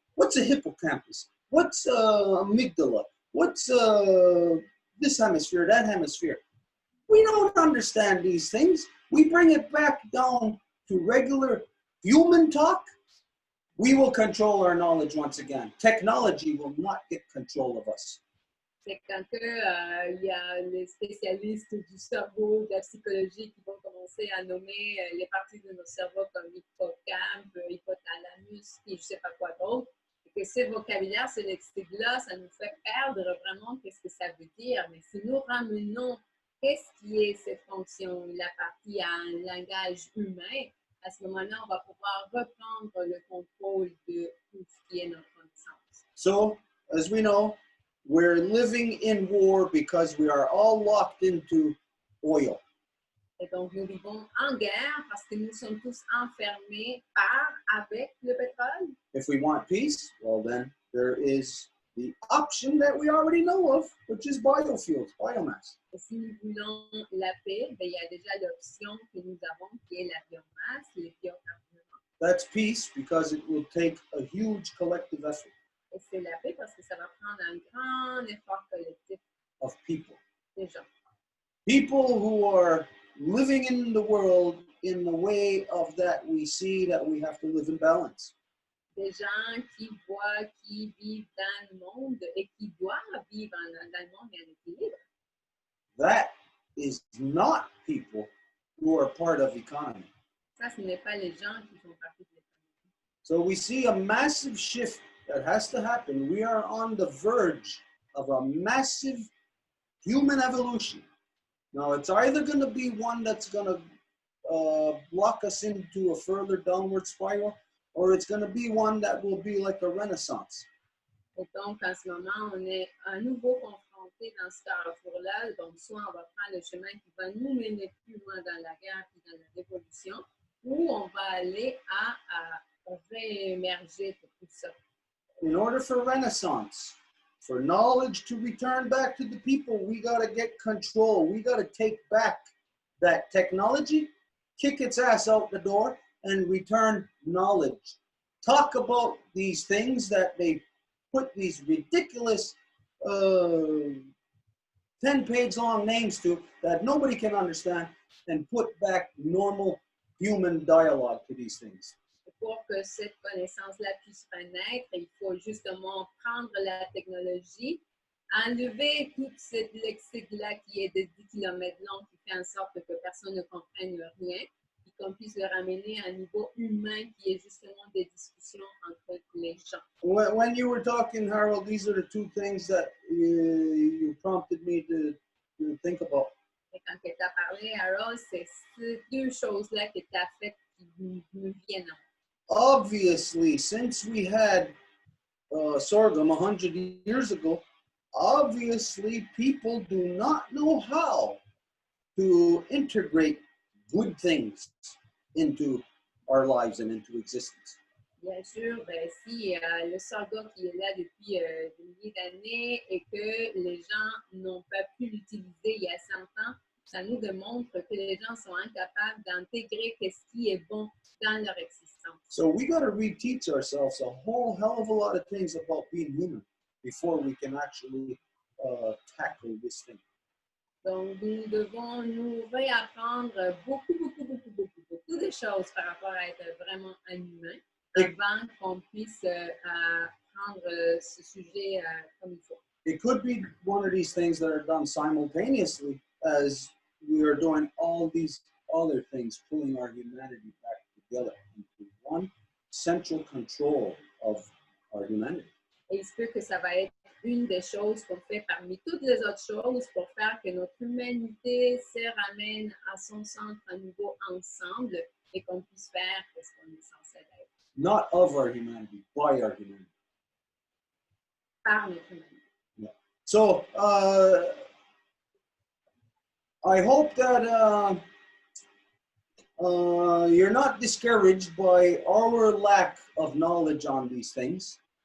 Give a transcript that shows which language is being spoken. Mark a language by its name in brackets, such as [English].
[English] What's a hippocampus? What's amygdala? What's this hemisphere, that hemisphere? We don't understand these things. We bring it back down to regular human talk. We will control our knowledge once again. Technology will not get control of us. [French] C'est quand il y a les spécialistes du cerveau, de la psychologie qui vont commencer à nommer les parties de notre cerveau comme hippocampe, hypothalamus, et je ne sais pas quoi d'autre. Et que ces vocabulaires, ces lexiques-là, ça nous fait perdre vraiment qu'est-ce que ça veut dire. Mais si nous ramenons qu'est-ce qui est cette fonction, la partie à un langage humain, à ce moment-là, on va pouvoir reprendre le contrôle de tout ce qui est notre connaissance. [English] So, as we know, we're living in war because we are all locked into oil. [French] Et donc, nous vivons en guerre parce que nous sommes tous enfermés avec le pétrole. [English] If we want peace, well then there is the option that we already know of, which is biofuels, biomass. [French] Et si nous voulons la paix, il y a déjà l'option que nous avons qui est la biomasse, les biocarburants. [English] That's peace because it will take a huge collective effort. [French] Et c'est la paix parce que ça va prendre un grand effort collectif [English] of people. [French] Des gens. [English] People who are living in the world in the way of that we see that we have to live in balance. [French] Des gens qui voient, qui vivent dans le monde et qui doivent vivre dans le monde en équilibre. [English] That is not people who are part of economy. [French] Ça, ce n'est pas les gens qui font partie de l'économie. [English] So we see a massive shift that has to happen. We are on the verge of a massive human evolution. Now, it's either going to be one that's going to block us into a further downward spiral, or it's going to be one that will be like a renaissance. [French] Et donc, en ce moment, on est à nouveau confronté dans ce carrefour-là. Donc, soit on va prendre le chemin qui va nous mener plus loin dans la guerre et dans la révolution, ou on va aller à réémerger de tout ça. [English] In order for renaissance, for knowledge to return back to the people, we got to get control. We got to take back that technology, kick its ass out the door, and return knowledge. Talk about these things that they put these ridiculous 10-page long names to that nobody can understand, and put back normal human dialogue to these things. [French] Pour que cette connaissance-là puisse renaître, il faut justement prendre la technologie, enlever toute cette lexique-là qui est de 10 km long, qui fait en sorte que personne ne comprenne rien, et qu'on puisse le ramener à un niveau humain qui est justement des discussions entre les gens. [English] When you were talking, Harold, these are the two things that you prompted me to think about. [French] Et quand tu as parlé, Harold, c'est ces deux choses-là que tu as faites qui me viennent. [English] Obviously, since we had sorghum 100 years ago, obviously people do not know how to integrate good things into our lives and into existence. [French] Bien sûr, ben, si le sorgho qui est là depuis des milliers d'années et que les gens n'ont pas pu l'utiliser il y a 100 ans, ça nous démontre que les gens sont incapables d'intégrer ce qui est bon dans leur existence. [English] So we got to reteach ourselves a whole hell of a lot of things about being human before we can actually tackle this thing. [French] Donc, nous devons nous réapprendre beaucoup de choses par rapport à être vraiment un humain avant qu'on puisse prendre ce sujet comme il faut. [English] It could be one of these things that are done simultaneously as we are doing all these other things, pulling our humanity back together into one central control of our humanity. [French] Et il se peut que ça va être une des choses qu'on fait parmi toutes les autres choses pour faire que notre humanité se ramène à son centre à nouveau ensemble et qu'on puisse faire ce qu'on est censé être. [English] Not of our humanity, by our humanity. [French] Par notre humanité. [English] Yeah. So I hope that you're not discouraged by our lack of knowledge on these things.